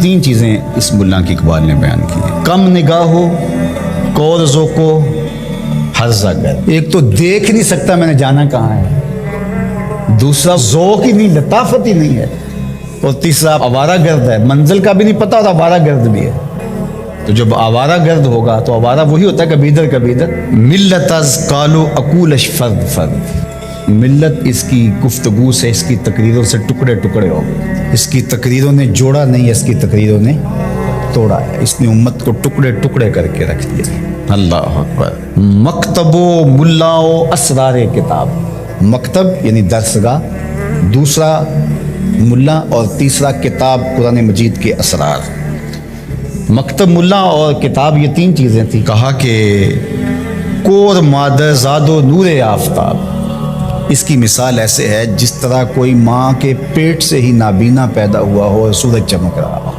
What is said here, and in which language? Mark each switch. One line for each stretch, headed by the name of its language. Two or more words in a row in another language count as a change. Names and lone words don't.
Urdu: تین چیزیں اس ملا کی اقبال نے بیان کی ہیں، کم نگاہ ہو، کور ذوق ہو، ہرزہ گرد۔ ایک تو دیکھ نہیں سکتا میں نے جانا کہاں ہے، دوسرا ذوق ہی نہیں، لطافت ہی نہیں ہے، اور تیسرا آوارہ گرد ہے، منزل کا بھی نہیں پتا اور آوارہ گرد بھی ہے۔ تو جب آوارہ گرد ہوگا تو آوارہ وہی ہوتا ہے کبھی ادھر کبھی ادھر۔
Persian: ملت از کالو اکولش فرد فرد،
Urdu: ملت اس کی گفتگو سے، اس کی تقریروں سے ٹکڑے ٹکڑے ہو گئے۔ اس کی تقریروں نے جوڑا نہیں، اس کی تقریروں نے توڑا ہے، اس نے امت کو ٹکڑے ٹکڑے کر کے رکھ دیا۔
Arabic: الله أكبر.
Persian: مکتب و ملا و اسرار کتاب,
Urdu: مکتب یعنی درسگاہ، دوسرا ملا اور تیسرا کتاب قرآن مجید کے اسرار. مکتب، ملا اور کتاب یہ تین چیزیں تھی. کہا کہ
Persian: کور مادر زاد و نور آفتاب,
Urdu: اس کی مثال ایسے ہے جس طرح کوئی ماں کے پیٹ سے ہی نابینا پیدا ہوا ہو اور سورج چمک رہا ہو.